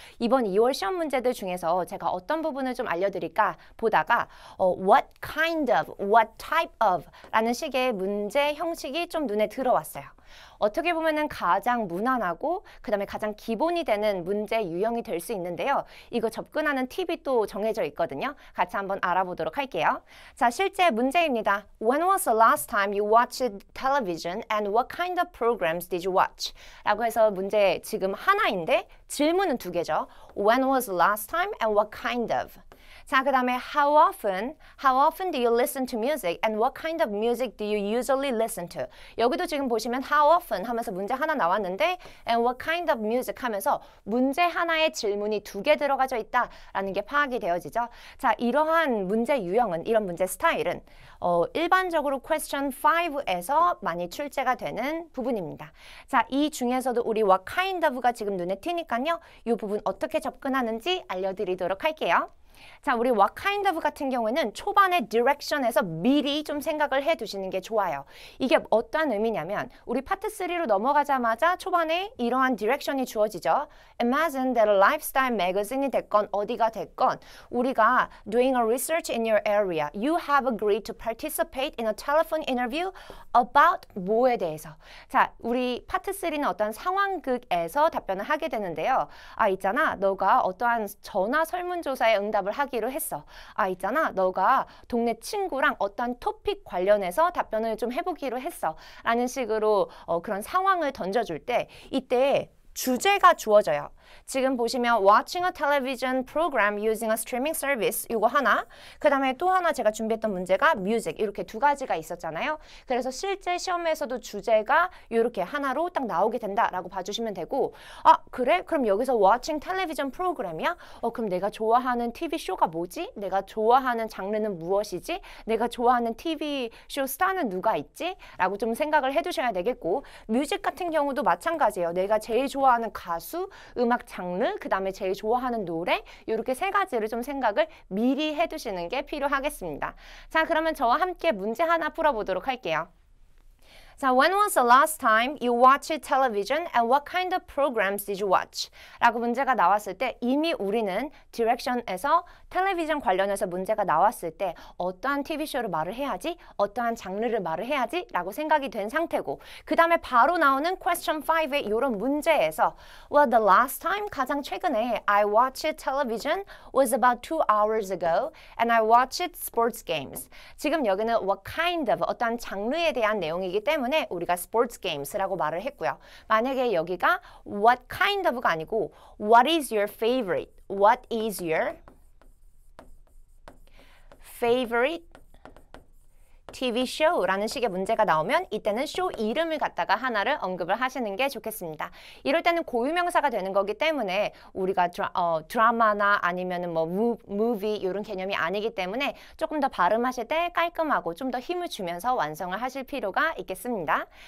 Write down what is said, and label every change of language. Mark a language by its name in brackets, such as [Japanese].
[Korean] 이번 2월 시험 문제들 중에서 제가 어떤 부분을 좀 알려드릴까 보다가 [English] What kind of, what type of [Korean] 라는 식의 문제 형식이 좀 눈에 들어왔어요. 어떻게 보면은 가장 무난하고 그 다음에 가장 기본이 되는 문제 유형이 될 수 있는데요. 이거 접근하는 팁이 또 정해져 있거든요. 같이 한번 알아보도록 할게요. 자, 실제 문제입니다. [English] When was the last time you watched television and what kind of programs did you watch? [Korean] 라고 해서 문제 지금 하나인데 질문은 2개죠. [English] When was the last time and what kind of? [Korean] 자, 그 다음에 [English] how often do you listen to music and what kind of music do you usually listen to? [Korean] 여기도 지금 보시면 [English] how often [Korean] 하면서 문제 하나 나왔는데 [English] and what kind of music [Korean] 하면서 문제 하나에 질문이 2개 들어가져 있다라는 게 파악이 되어지죠. 자, 이러한 문제 유형은, 이런 문제 스타일은 일반적으로 question 5에서 많이 출제가 되는 부분입니다. 자, 이 중에서도 우리 what kind of가 지금 눈에 띄니까요. 이 부분 어떻게 접근하는지 알려드리도록 할게요. 자, 우리 what kind of 같은 경우에는 초반에 direction에서 미리 좀 생각을 해 두시는 게 좋아요. 이게 어떠한 의미냐면 우리 파트 3로 넘어가자마자 초반에 이러한 direction이 주어지죠. [English] Imagine that a lifestyle magazine [Korean] 이 됐건 어디가 됐건 우리가 [English] doing a research in your area, you have agreed to participate in a telephone interview about [Korean] 뭐에 대해서. 자, 우리 파트 3는 어떠한 상황극에서 답변을 하게 되는데요. 아, 있잖아. 너가 어떠한 전화 설문조사에 응답을 하기로 했어. 아, 있잖아. 너가 동네 친구랑 어떤 토픽 관련해서 답변을 좀 해보기로 했어. 라는 식으로 그런 상황을 던져줄 때 이때 주제가 주어져요. 지금 보시면 [English] watching a television program using a streaming service [Korean] 이거 하나, 그 다음에 또 하나 제가 준비했던 문제가 music 이렇게 2가지가 있었잖아요. 그래서 실제 시험에서도 주제가 이렇게 하나로 딱 나오게 된다라고 봐주시면 되고 아, 그래? 그럼 여기서 [English] watching television program [Korean] 이야? 그럼 내가 좋아하는 TV 쇼가 뭐지? 내가 좋아하는 장르는 무엇이지? 내가 좋아하는 TV 쇼 스타는 누가 있지? 라고 좀 생각을 해두셔야 되겠고 뮤직 같은 경우도 마찬가지예요. 내가 제일 좋아하는 가수, 음악 장르, 그 다음에 제일 좋아하는 노래 이렇게 3가지를 좀 생각을 미리 해두시는 게 필요하겠습니다. 자, 그러면 저와 함께 문제 하나 풀어보도록 할게요. [English] 자, when was the last time you watched television and what kind of programs did you watch? [Korean] 라고 문제가 나왔을 때 이미 우리는 디렉션에서 텔레비전 관련해서 문제가 나왔을 때 어떠한 TV쇼를 말을 해야지, 어떠한 장르를 말을 해야지 라고 생각이 된 상태고 그 다음에 바로 나오는 question 5의 이런 문제에서 [English] well, the last time [Korean] 가장 최근에 [English] I watched television was about 2 hours ago and I watched sports games. [Korean] 지금 여기는 what kind of 어떠한 장르에 대한 내용이기 때문에 우리가 sports games라고 말을 했고요. 만약에 여기가 [English] what kind of [Korean] 가 아니고 [English] what is your favorite? What is your favorite TV show [Korean] 라는 식의 문제가 나오면 이때는 쇼 이름을 갖다가 하나를 언급을 하시는 게 좋겠습니다. 이럴 때는 고유명사가 되는 거기 때문에 우리가 드라마나 아니면은 뭐 movie 이런 개념이 아니기 때문에 조금 더 발음하실 때 깔끔하고 좀 더 힘을 주면서 완성을 하실 필요가 있겠습니다.